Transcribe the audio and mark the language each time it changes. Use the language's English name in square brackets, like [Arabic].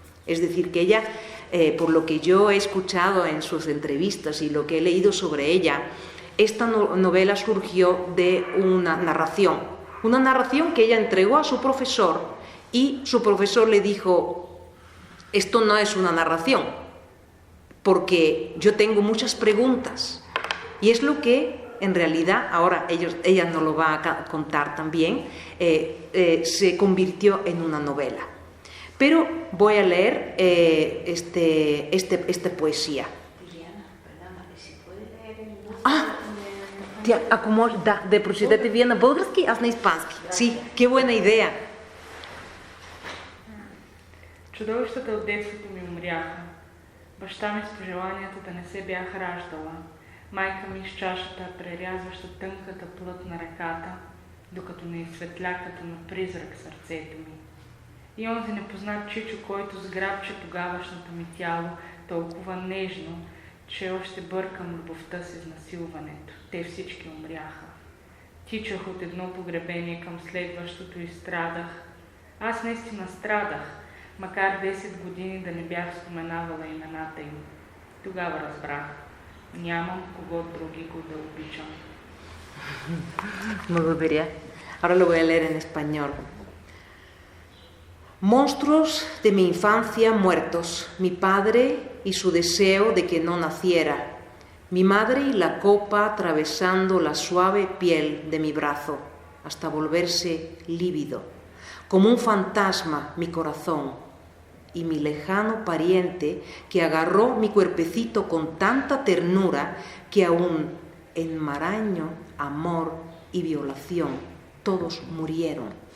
[Spanish] Es decir, que ella, por lo que yo he escuchado en sus entrevistas y lo que he leído sobre ella, esta novela surgió de una narración que ella entregó a su profesor y su profesor le dijo: esto no es una narración, porque yo tengo muchas preguntas. Y es lo que, en realidad, ahora ella nos lo va a contar también, se convirtió en una novela. Pero voy a leer esta poesía. [Bulgarian] De Прочетете вие на български, аз на испански. [Spanish] Sí, qué buena idea. [Bulgarian] Чудовищата от детството ми умряха. Баща ми с пожеланията да не се бях раждала. Майка ми с чашата, прерязваща тънката плът на ръката, докато не изсветля като на призрак сърцето ми. И онзи непознат чичо, който сграбче тогавашното ми тяло толкова нежно, че още бъркам любовта си с насилването. Те всички умряха. Тичах от едно погребение към следващото и страдах. Аз наистина страдах, макар 10 години да не бях споменавала имената им. Тогава разбрах, нямам кого други го да обичам. Благодаря. [Spanish] Ahora lo voy a leer en español. Monstruos de mi infancia muertos, mi padre y su deseo de que no naciera, mi madre y la copa atravesando la suave piel de mi brazo hasta volverse lívido, como un fantasma mi corazón, y mi lejano pariente que agarró mi cuerpecito con tanta ternura que aún enmaraño, amor y violación, todos murieron.